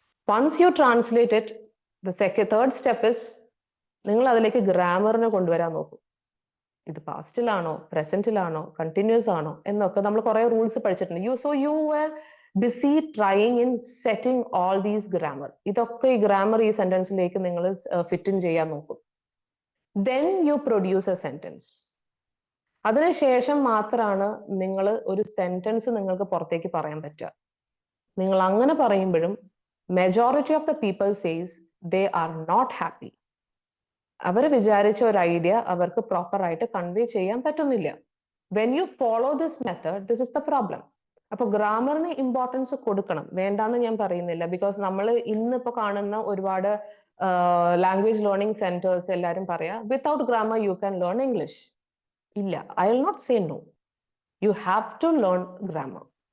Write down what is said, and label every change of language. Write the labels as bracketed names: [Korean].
[English] once you translate it, the third step is [Malayalam] നിങ്ങൾ അതിലേക്ക് ഗ്രാമറിനെ കൊണ്ടുവരാൻ നോക്കും. ഇത് പാസ്റ്റിലാണോ, പ്രസന്റിലാണോ, കണ്ടിന്യൂസ് ആണോ എന്നൊക്കെ നമ്മൾ കുറെ റൂൾസ് പഠിച്ചിട്ടുണ്ട്. [English] You were busy trying in setting all these grammar. [Malayalam] ഇതൊക്കെ ഈ ഗ്രാമർ ഈ സെന്റൻസിലേക്ക് നിങ്ങൾ ഫിറ്റ് ഇൻ ചെയ്യാൻ നോക്കും. [English] then you produce a sentence. [Malayalam] അതിനുശേഷം മാത്രമാണ് നിങ്ങൾ ഒരു സെന്റൻസ് നിങ്ങൾക്ക് പുറത്തേക്ക് പറയാൻ പറ്റുക. നിങ്ങൾ അങ്ങനെ പറയുമ്പോഴും [English] Majority of the people says they are not happy. [Malayalam] അവർ വിചാരിച്ച ഒരു ഐഡിയ അവർക്ക് പ്രോപ്പർ ആയിട്ട് കൺവേ ചെയ്യാൻ പറ്റുന്നില്ല. [English] when you follow this method, this is the problem. [Malayalam] അപ്പൊ ഗ്രാമറിന് ഇമ്പോർട്ടൻസ് കൊടുക്കണം, വേണ്ടാന്ന് ഞാൻ പറയുന്നില്ല. ബിക്കോസ് നമ്മൾ ഇന്നിപ്പോ കാണുന്ന ഒരുപാട് ലാംഗ്വേജ് ലേണിംഗ് സെന്റേഴ്സ് എല്ലാവരും പറയാ [English] Without grammar you can learn English. ഇല്ല, I will not say no. You have to learn grammar.